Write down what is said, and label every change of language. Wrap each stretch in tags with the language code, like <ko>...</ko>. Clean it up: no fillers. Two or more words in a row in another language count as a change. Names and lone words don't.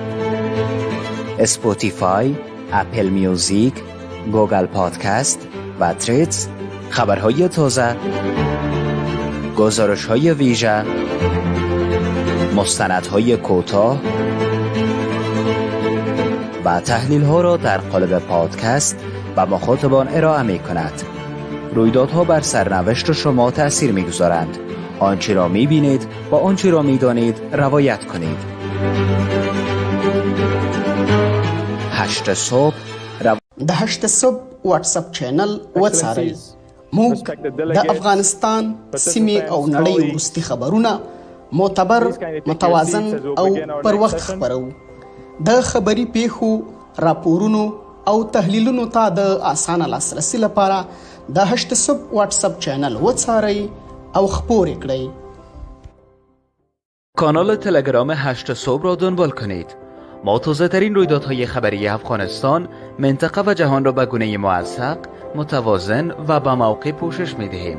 <fa>اسپاتیفای، اپل میوزیک، گوگل پادکست و تریدز، خبرهای تازه، گزارش‌های ویژه، مستندهای کوتاه و تحلیل‌ها را در قالب پادکست و مخاطبان ارائه می‌کند. رویدادها بر سرنوشت شما تأثیر می‌گذارند. آنچه را می‌بینید و آنچه را می‌دانید روایت کنید. 8 صبح</fa> <ps>د 8 صبح واتس اپ چینل وڅارئ. موږ د افغانستان سیمې او نړۍ وروستي خبرونه معتبر، متوازن او پر وخت خبرو. د خبري پیښو، راپورونو او تحلیلونو ته د اسانه لاسرسي لپاره د 8 صبح واتس اپ چینل وڅارئ او خپور کړئ.</ps> <fa>کانال تلگرام 8 صبح را دنبال کنید. ما تازه ترین رویدادهای خبری افغانستان، منطقه و جهان را به گونه موثق، متوازن و با موقع پوشش می دهیم.</fa>